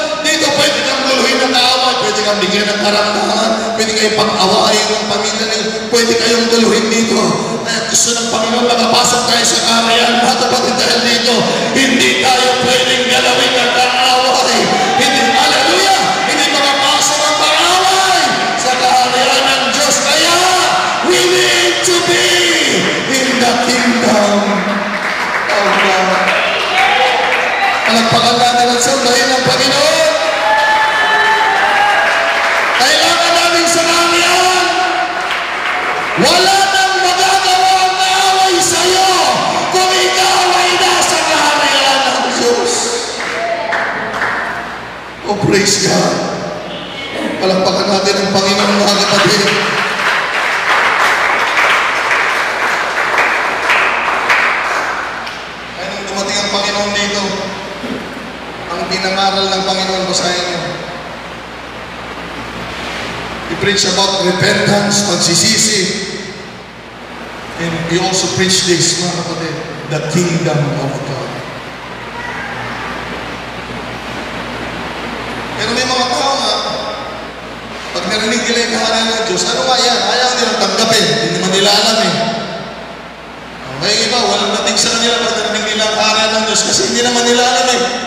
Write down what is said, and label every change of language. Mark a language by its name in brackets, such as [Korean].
[Filipino] Dito pwede kang guluhin ng kaaway, pwede kang bigyan ng karamdaman, pwede kayong pang-awayin ng pamilya niyo, pwede kayong guluhin dito. Kaya gusto ng Panginoon makapasok tayo sa kaharian, mga kapatid, dahil dito, hindi tayo pwedeng galawin ng kaaway. Hindi, hallelujah, hindi makapasok ang kaaway sa kaharian ng Diyos. [English] Kaya, we need to be in the kingdom of God. [Filipino] Palagpakan natin ang sambahin ng Panginoon. Kailangan namin sa kaharian. Wala nang magagawa ang kaaway sa iyo kung ikaw ay nasa kaharian ng Diyos. [English] Oh, praise God. [Filipino] Palagpakan natin ang Panginoon, mga kapatid. Kaya nung dumating ang Panginoon dito, ang pinangaral ng Panginoon, basahin niyo. [English] He preached about repentance, pagsisisi. And he also preached this, [Filipino] mga kapatid, [English] the kingdom of God. [Filipino] Pero may mga tao nga, pag narinig nila yung kaharian ng Diyos, ano nga yan? Ayaw nilang tanggapin. Hindi naman nila alam eh. May iba, walang dating sa kanila pag narinig nila ang kaharian ng Diyos kasi hindi naman nila alam eh.